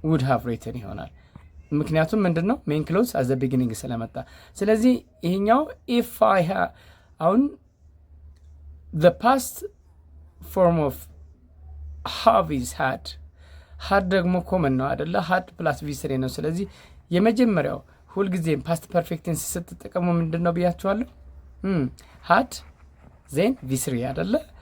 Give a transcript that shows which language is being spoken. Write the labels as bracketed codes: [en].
[en] have written [am] ይሆናል። ምክንያቱም ምንድነው ሜን ክሎዝ አዝ ዘ ቢጊኒንግ ስለመጣ። ስለዚህ ይሄኛው [en] if I have [am] አሁን [en] the past form of have is had [am] ደግሞ ኮመን ነው አይደለ? [en] had plus v3 [am] ነው። ስለዚህ የመጀመሪያው ሁልጊዜም ፓስት ፐርፌክት ቴንስ ስትጠቀሙ ምንድነው ብያችኋለሁ? [en] had then v3 [am] አይደለ?